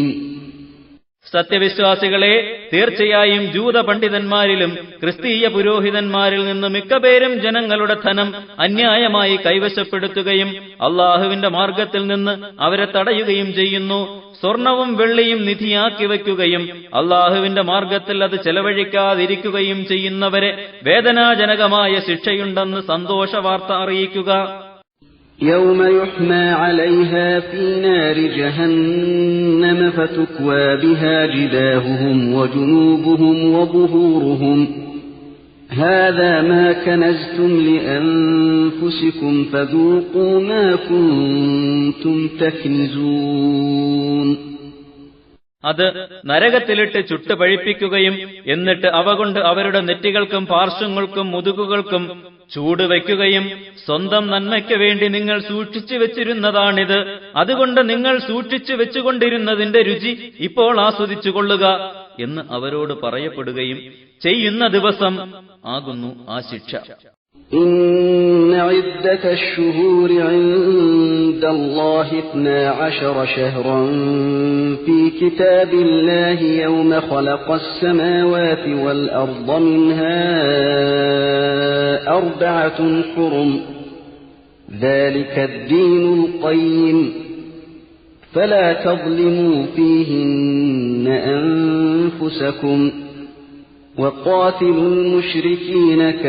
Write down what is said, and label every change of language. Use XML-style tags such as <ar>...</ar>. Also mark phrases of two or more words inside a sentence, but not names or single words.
<ml>സത്യവിശ്വാസികളെ, തീർച്ചയായും ജൂത പണ്ഡിതന്മാരിലും ക്രിസ്തീയ പുരോഹിതന്മാരിൽ നിന്ന് മിക്കപേരും ജനങ്ങളുടെ ധനം അന്യായമായി കൈവശപ്പെടുത്തുകയും അള്ളാഹുവിന്റെ മാർഗത്തിൽ നിന്ന് അവരെ തടയുകയും ചെയ്യുന്നു. സ്വർണവും വെള്ളിയും നിധിയാക്കി വയ്ക്കുകയും അള്ളാഹുവിന്റെ മാർഗത്തിൽ അത് ചെലവഴിക്കാതിരിക്കുകയും ചെയ്യുന്നവരെ വേദനാജനകമായ ശിക്ഷയുണ്ടെന്ന് സന്തോഷവാർത്ത അറിയിക്കുക.</ml> <ar>يوم يحمى عليها في نار جهنم فتكوى بها جباههم وجنوبهم وظهورهم هذا ما كنزتم لأنفسكم فذوقوا ما كنتم تكنزون.</ar> <ml>അത് നരകത്തിലിട്ട് ചുട്ടുപഴിപ്പിക്കുകയും എന്നിട്ട് അവ കൊണ്ട് അവരുടെ നെറ്റികൾക്കും പാർശ്വങ്ങൾക്കും മുതുകുകൾക്കും ചൂട് വയ്ക്കുകയും സ്വന്തം നന്മയ്ക്ക് വേണ്ടി നിങ്ങൾ സൂക്ഷിച്ചു വെച്ചിരുന്നതാണിത്. അതുകൊണ്ട് നിങ്ങൾ സൂക്ഷിച്ചു വെച്ചുകൊണ്ടിരുന്നതിന്റെ രുചി ഇപ്പോൾ ആസ്വദിച്ചുകൊള്ളുക എന്ന് അവരോട് പറയപ്പെടുകയും ചെയ്യുന്ന ദിവസം ആകുന്നു ആ ശിക്ഷ.</ml> <ar>إن عدة الشهور عند الله 12 شهرا في كتاب الله يوم خلق السماوات والأرض منها 4 حرم ذلك الدين القيم فلا تظلموا فيهن أنفسكم وقاتلوا المشركين</ar>